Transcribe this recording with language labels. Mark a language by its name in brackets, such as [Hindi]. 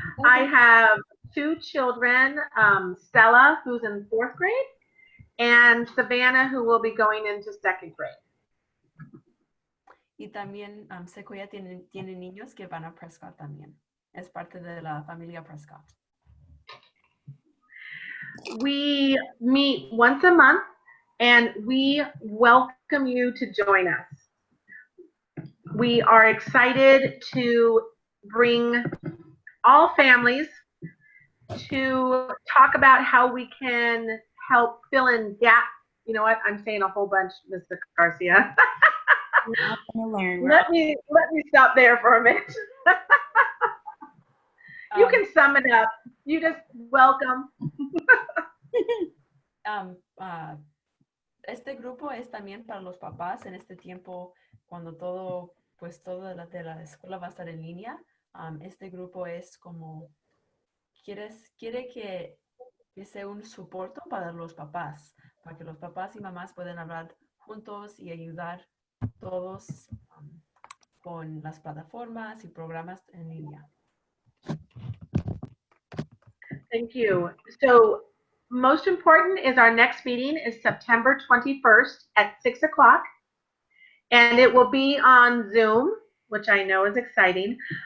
[English] I have 2 children, Stella, who's in 4th grade, and Savannah, who will be going into 2nd grade. [Spanish] Y también Sequoia tiene niños que van a Prescott también. Es parte de la familia Prescott. [English] We meet once a month, and we welcome you to join us. We are excited to bring all families to talk about how we can help fill in gaps. You know what? I'm saying a whole bunch, Mr. Garcia. Let me stop there for a minute. You can sum it up. You just welcome. [Spanish] Este grupo es también para los papás en este tiempo cuando todo de la escuela va a estar en línea. Este grupo es como quiere que sea un soporte para los papás, para que los papás y mamás puedan hablar juntos y ayudar todos con las plataformas y programas en línea. [English] Thank you. So most important is our next meeting is September 21st at 6 o'clock. And it will be on Zoom, which I know is exciting.